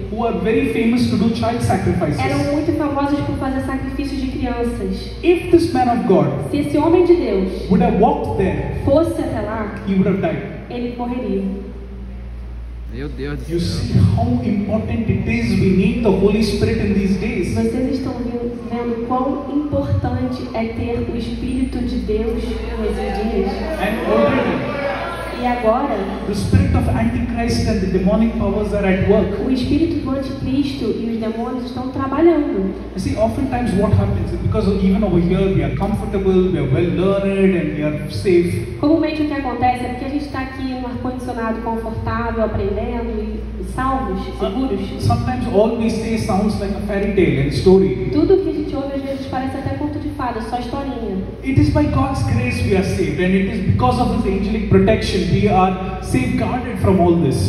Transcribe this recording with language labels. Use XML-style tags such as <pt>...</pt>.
<en>who are very famous to do child sacrifices.</en> <pt>Eram muito famosos por fazer sacrifícios de crianças.</pt> <en>If this man of God</en> <pt>Se esse homem de Deus</pt> <en>would have walked there,</en> <pt>fosse até lá,</pt> <en>he would have died.</en> <pt>ele morreria. Meu Deus do</pt> <en>You</en> <pt>céu.</pt> <en>see how important it is. We need the Holy Spirit in these days.</en> <pt>Vocês estão vendo quão importante é ter o Espírito de Deus nesses dias?</pt> <en>And already,</en> <pt>E agora,</pt> <en>the spirit of Antichrist and the demonic powers are at work.</en> <pt>o Espírito do Anticristo e os demônios estão trabalhando.</pt> <en>You see, oftentimes what happens is because even over here we are comfortable, we are well learned, and we are safe.</en> <pt>Comumente o que acontece é que a gente está aqui no ar-condicionado confortável, aprendendo e salvos, seguros.</pt> <en>Sometimes all we say sounds like a fairy tale and story.</en> <pt>Tudo que a gente ouve às vezes parece até conto de fada, só historinha.</pt> <en>It is by God's grace we are saved, and it is because of His angelic protection we are safeguarded from all this.</en>